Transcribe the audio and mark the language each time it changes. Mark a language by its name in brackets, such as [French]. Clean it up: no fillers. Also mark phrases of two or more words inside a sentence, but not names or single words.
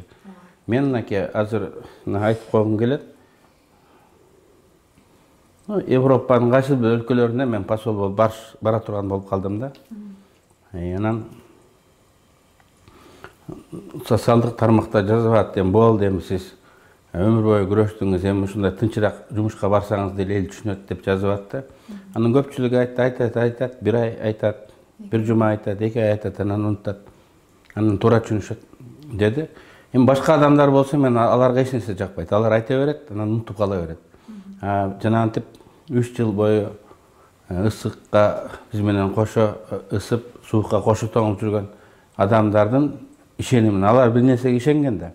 [Kyrgyz] Мен мынакей азыр айтып койгум келет. Европанын кайсы бир өлкөлөрүнө мен посол болуп бара турган болуп калдым да. Анан социалдык тармакта жазып атты, болду эми сиз Өмір бойы күрөштүңүз, эми ушундай тынчыраак жумушка барсаңыз деле эл түшүнөт деп жазып атты. Анын көпчүлүгү айтат, бир ай айтат, бир жума айтат, 2 ай айтат, анан унутат. Анан туура түшүнүшөт деди. Эми башка адамдар болсо мен аларга эч нерсе жакпайт. Алар айта берет, анан унутуп кала берет. Жанагынтип 3 жыл бою ысыкка биз менен кошо ысып, суукка кошо тоңуп жүргөн адамдардын ишенимин, алар бир нерсеге ишенген да.